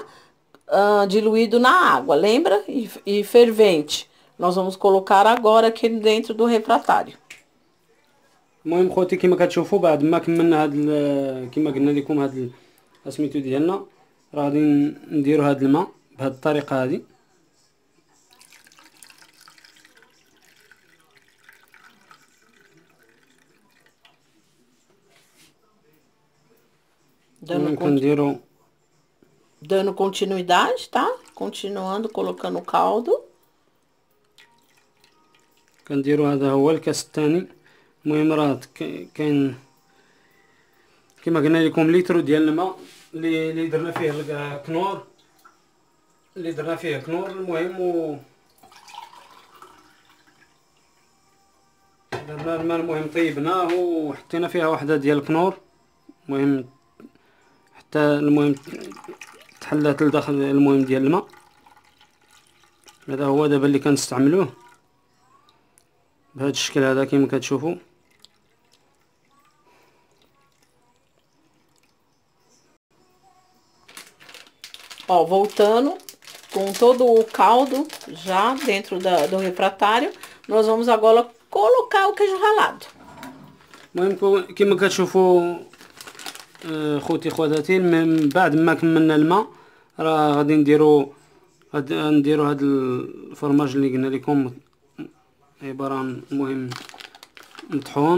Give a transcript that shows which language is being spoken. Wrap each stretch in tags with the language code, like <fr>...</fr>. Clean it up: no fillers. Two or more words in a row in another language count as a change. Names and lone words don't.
<pt>Diluído na água, lembra? E fervente. Nós vamos colocar agora aqui dentro do refratário.</pt> <ar>المهم خوتي كما كتشوفوا بعد ما كملنا هاد كما قلنا لكم هاد سميتو ديالنا، راه غادي نديرو هاد الماء بهاد الطريقه هادي.</ar> <pt>Dando continuidade, tá? Continuando colocando o caldo.</pt> <ar>كنديرو هذا هو الكاس الثاني. المهم راه كاين كما قلنا لكم لتر ديال الماء اللي درنا فيه الكنور، المهم درنا الماء، المهم طيبناه وحطينا فيها وحده ديال الكنور، المهم حتى المهم تحلات لداخل المهم ديال الماء. هذا هو دابا اللي كنستعملوه بهذا الشكل هذا كما كتشوفوا.</ar> <pt>Ó, voltando com todo o caldo já dentro do refratário, nós vamos agora colocar o queijo ralado.</pt> <ar>المهم كما كتشوفوا خوتي خواتاتي، من بعد ما كملنا الماء راه غادي نديرو نديرو هاد الفرماج اللي قلنا لكم عبارة عن المهم مطحون.</ar>